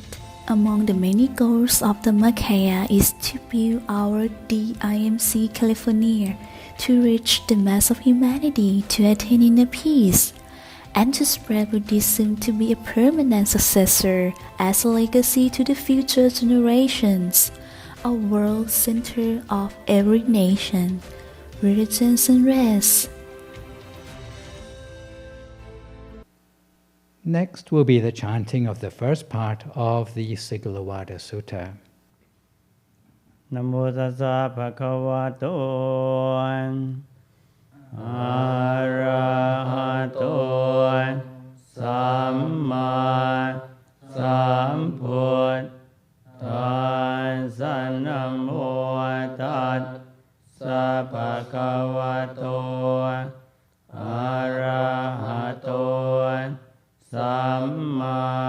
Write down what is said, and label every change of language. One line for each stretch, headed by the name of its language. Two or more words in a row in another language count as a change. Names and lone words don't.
English: Among the many goals of the Dhammakaya is to build our DIMC California to reach the mass of humanity to attain inner peace, and to spread Buddhism to be a permanent successor as a legacy to the future generations, a world center of every nation, religions and race. Next will be the chanting of the first part of the Sigalovada Sutta.
Pali: Namo tassa bhagavato arahato samma sambuddhassa namo tassa bhagavato arahato samma